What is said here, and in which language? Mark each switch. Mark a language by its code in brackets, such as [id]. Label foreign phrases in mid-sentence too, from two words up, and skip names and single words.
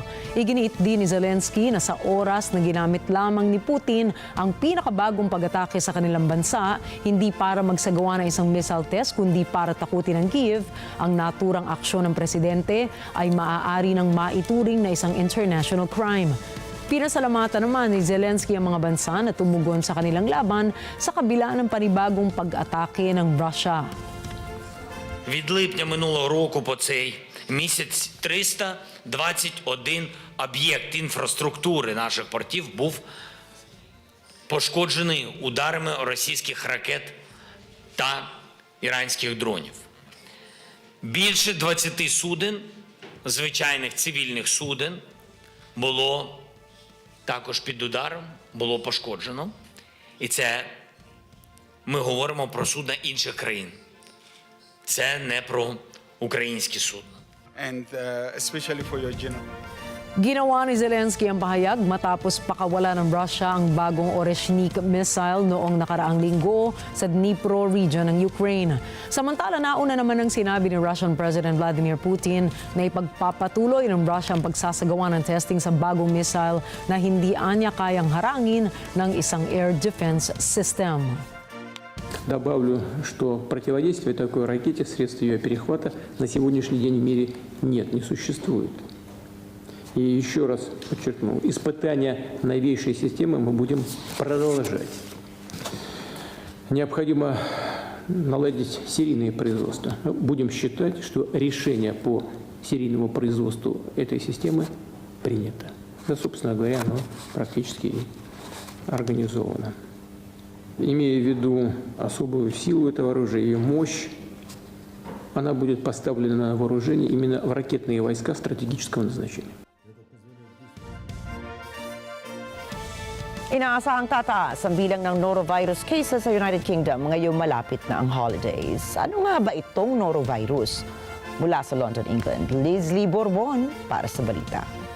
[tl] Iginiit din ni Zelensky na sa oras na ginamit lamang ni Putin ang pinakabagong pag-atake sa kanilang bansa, hindi para magsagawa ng isang [en] missile test [tl] kundi para takutin ang Kiev, ang naturang aksyon ng presidente ay maaari ng maituring na isang [en] international crime. [tl] Pinasalamatan naman ni Zelensky ang mga bansa na tumugon sa kanilang laban sa kabila ng panibagong pag-atake ng Russia. [uk] Від липня минулого року по цей місяць 321 об'єкт інфраструктури наших портів був пошкоджений ударами російських ракет та іранських дронів. Більше 20 суден, звичайних цивільних суден, було також під ударом, було пошкоджено. І це ми говоримо про судна інших країн. Це не про українські судна. [en] And especially for your general. [tl] Ginawa ni Zelensky ang pahayag matapos pakawala ng Russia ang bagong Oreshnik missile noong nakaraang linggo sa Dnipro region ng Ukraine. Samantala, nauna naman ang sinabi ni Russian President Vladimir Putin na ipagpapatuloy ng Russia ang pagsasagawa ng testing sa bagong missile na hindi anya kayang harangin ng isang [en] air defense system. [ru] Добавлю, что противодействия такой ракете, средств ее перехвата на сегодняшний день в мире нет, не существует. И еще раз подчеркну, испытания новейшей системы мы будем продолжать. Необходимо наладить серийное производство. Будем считать, что решение по серийному производству этой системы принято. Да, собственно говоря, оно практически организовано. Имея в виду особую силу этого оружия, ее мощь, она будет поставлена на вооружение именно в ракетные войска стратегического назначения. [tl] Inaasahang tataas ang bilang ng [en] norovirus cases [tl] sa United Kingdom ngayong malapit na ang holidays. Ano nga ba itong norovirus? Mula sa London, England, Leslie Borbon para sa balita.